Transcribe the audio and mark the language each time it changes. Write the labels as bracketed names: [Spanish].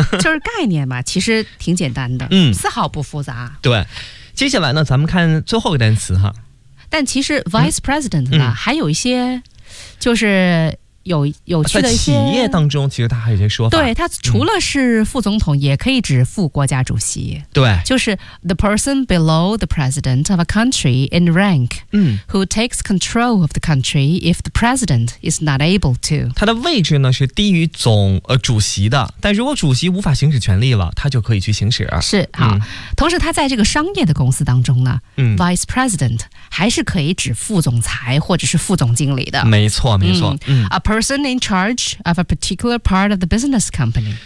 [Chinese] 就是概念吧，其实挺简单的，丝毫不复杂，对，接下来呢咱们看最后一个单词哈，但其实 vice president 呢还有一些就是有趣的一些，在企业当中其实他还有一些说法，对，他除了是副总统也可以指副国家主席，对， [English] 就是 the person below the president of a country in rank who takes control of the country if the president is not able to， [Chinese] 他的位置呢是低于总主席的，但如果主席无法行使权力了他就可以去行使，是，好，同时他在这个商业的公司当中呢vice president 还是可以指副总裁或者是副总经理的，没错没错， [English] person in charge of a particular part of the business company，